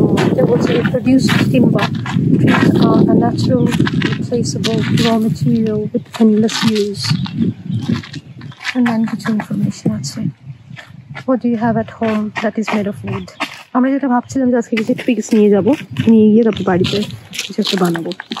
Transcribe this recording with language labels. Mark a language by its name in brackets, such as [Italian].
[Bangla] এটা বলছে [English] produced timber, trees are a natural replaceable raw material with endless use. And then [Bangla] কিছু information আছে। [English] What do you have at home that is made of wood? [Bangla] আমরা যেটা ভাবছিলাম যে আজকে কিছু ট্রিক্স নিয়ে যাবো, নিয়ে গিয়ে তারপর বাড়িতে কিছু একটা বানাবো।